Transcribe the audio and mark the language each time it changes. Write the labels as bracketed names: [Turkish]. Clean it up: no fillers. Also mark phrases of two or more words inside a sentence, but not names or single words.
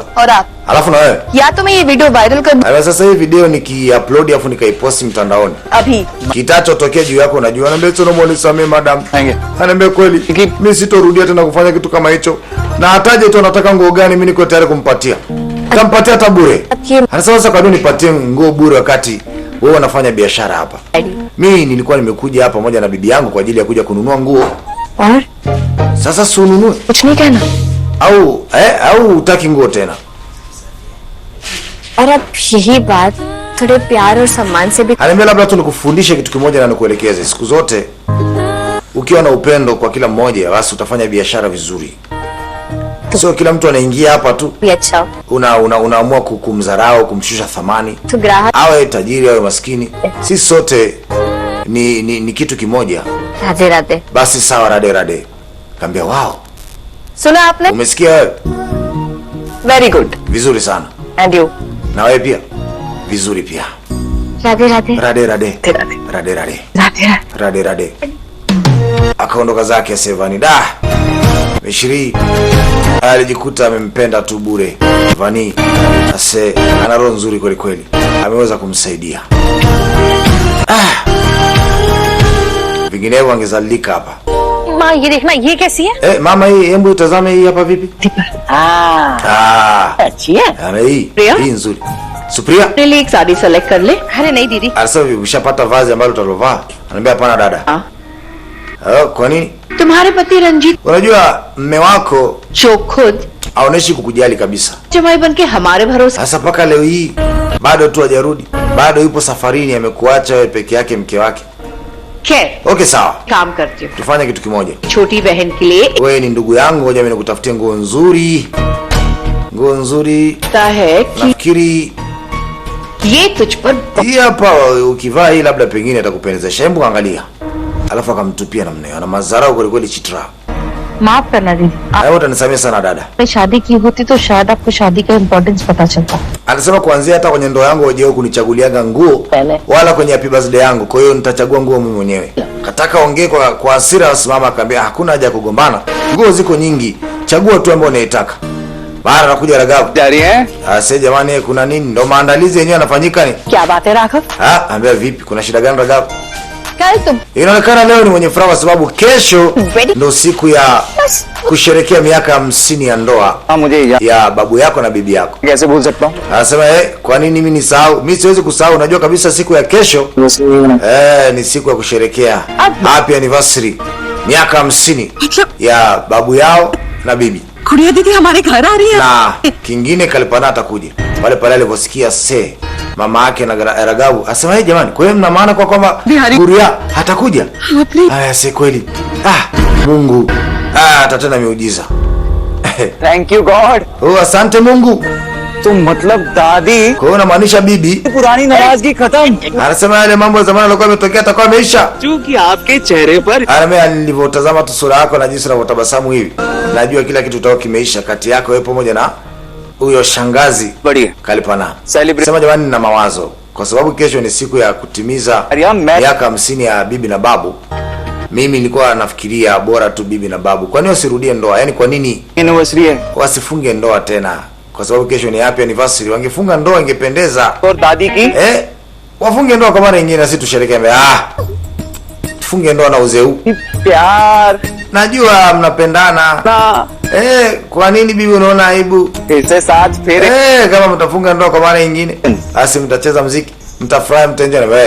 [Hindi] और आप [Swahili] Alafu na wewe? [Hindi] या तो मैं ये वीडियो वायरल कर दूं [Swahili] Haya sasa hii video nikiupload afu nikaiposti mtandaoni. [Hindi] अभी. [Swahili] Kitachotokea juu yako unajua. Ananiambia tu naomba unisamehe madam. [Hindi] आएंगे [Swahili] Ananiambia kweli mimi sitorudia tena kufanya kitu kama hicho. Na hataje tu anataka nguo gani mimi niko tayari kumpatia. Nitampatia hata bure. Anasema sasa kwa nini nipatie nguo bure wakati wewe unafanya biashara hapa? Mimi nilikuwa nimekuja hapa pamoja na bibi yangu kwa ajili ya kuja kununua nguo. [Hindi] और [Swahili] Sasa si ununue [Hindi] कुछ नहीं कहना. [Swahili] au utaki nguo tena? [Hindi] और अब यही बात थोड़े प्यार और सम्मान से भी. [Swahili] Ananiambia labda tu nikufundishe kitu kimoja na nikuelekeze. Siku zote ukiwa na upendo kwa kila mmoja basi utafanya biashara vizuri. Sio kila mtu anaingia hapa tu [Hindi] भी अच्छा [Swahili] unaamua kumdharau, kumshusha thamani. [Hindi] तो ग्राहक [Swahili] Awe tajiri awe maskini, sisi sote ni kitu kimoja. [Hindi] राधे राधे. [Swahili] Basi sawa, rade. Kaambia wow, [Hindi] सुना आपने? [Swahili] umesikia wewe? [English] very good. [Swahili] Vizuri sana. [English] and you? [Swahili] Na wewe pia vizuri pia. [Hindi] राधे राधे. [Swahili] Rade. Akaondoka zake Sevani. Mishiri alijikuta amempenda tu bure. Vani ase ana roho nzuri kweli kweli, ameweza kumsaidia. Vinginevyo angezalika hapa. [Hindi] माँ ये देखना, ये कैसी है? [Swahili] Mama hii hebu utazame hii hapa vipi? [Hindi] अच्छी है. [Swahili] Ana hii Priya? hii nzuri. Supriya [Hindi] अपने लिए एक साड़ी सेलेक्ट कर ले. अरे नहीं दीदी. [Swahili] anasema ushapata vazi ambalo utalovaa? Ananiambia hapana dada. Kwa nini? [Hindi] तुम्हारे पति रंजीत [Swahili] Unajua mme wako [Hindi] जो खुद [Swahili] haoneshi kukujali kabisa. [Hindi] जमाई बन के हमारे भरोसे [Swahili] Sasa mpaka leo hii bado tu hajarudi, bado yupo safarini, amekuacha wewe peke yake, mke wake. [Hindi] खैर [Swahili] Okay sawa, [Hindi] काम करती हूँ. [Swahili] tufanye kitu kimoja. [Hindi] छोटी बहन के लिए [Swahili] Wewe ni ndugu yangu, ngoja mimi nikutafutie nguo nzuri. [Hindi] लगता है कि [Swahili] Nafikiri [Hindi] ये तुझ पर [Swahili] hii hapa ukivaa hii labda pengine atakupendezesha. Hebu angalia. Alafu akamtupia namna hiyo. Ana madharau kweli kweli Chitra. [Hindi] माफ करना दीदी. [Swahili] Hayo utanisamea sana dada. [Hindi] आपने शादी की होती तो शायद आपको शादी का इम्पोर्टेंस पता चलता. [Swahili] Anasema kuanzia hata kwenye ndoa yangu waje kunichaguliaga nguo wala kwenye [English] happy birthday [Swahili] yangu. Kwa hiyo nitachagua nguo mimi mwenyewe. Kataka ongee kwa hasira, wasimama akamwambia hakuna haja ya kugombana. Nguo ziko nyingi. chagua tu ambayo unaitaka. Mara anakuja Ragavu. [Hindi] जा रही हैं? [Swahili] Ase jamani, kuna nini? Ndo maandalizi yenyewe yanafanyika ni. [Hindi] क्या बात है राघव? [Swahili] Ambia vipi? Kuna shida gani Ragavu? [Hindi] कल तुम [Swahili] Inaonekana leo ni mwenye furaha kwa sababu kesho Ready? ndo siku ya kusherehekea miaka 50 ya ndoa [Hindi] हाँ मुझे याद [Swahili] ya babu yako na bibi yako. [Hindi] कैसे भूल सकता हूँ? [Swahili] Anasema kwa nini mimi nisahau? Mimi siwezi kusahau. Unajua kabisa siku ya kesho ni siku ya kusherehekea [English] happy anniversary [Swahili] miaka 50 ya babu yao na bibi. [Hindi] गुड़िया दीदी हमारे घर आ रही है [Swahili] Na kingine Kalipana atakuja pale pale aliposikia mama yake na Ragavu asema jamani, kwa hiyo mna maana kwa kwamba Guria hatakuja? Si kweli. Mungu atatenda miujiza. [English] thank you God. [Swahili] Asante Mungu. [Hindi] तो मतलब दादी [Swahili] Kwa hiyo unamaanisha bibi [Hindi] पुरानी नाराजगी खत्म, [Swahili] anasema yale mambo ya zamani yalikuwa yametokea atakuwa ameisha. [Hindi] क्योंकि आपके चेहरे पर [Swahili] Anamea nilivyotazama tu sura yako na jinsi unavyotabasamu hivi, najua kila kitu utakuwa kimeisha kati yako wewe pamoja na huyo shangazi [Hindi] बढ़िया [Swahili] Kalipana. Celebrate. Sema jamani, nina mawazo kwa sababu kesho ni siku ya kutimiza miaka 50 ya bibi na babu. Mimi nilikuwa nafikiria bora tu bibi na babu, kwa nini wasirudie ndoa? Yaani kwa nini [Hindi] एनिवर्सरी है [Swahili] wasifunge ndoa tena? Kwa sababu kesho ni [English] happy anniversary. [Swahili] Wangefunga ndoa ingependeza. [Hindi] और दादी की [Swahili] Wafunge ndoa kwa mara nyingine na sisi tusherekee. Tufunge ndoa na uzee huu. [Hindi] प्यार [Swahili] Najua mnapendana. [Hindi] ना [Swahili] Kwa nini bibi unaona aibu? [Hindi] इसे साथ फेरे [Swahili] Kama mtafunga ndoa kwa mara nyingine, basi mtacheza muziki, mtafurahi, mtaenjoy na wewe.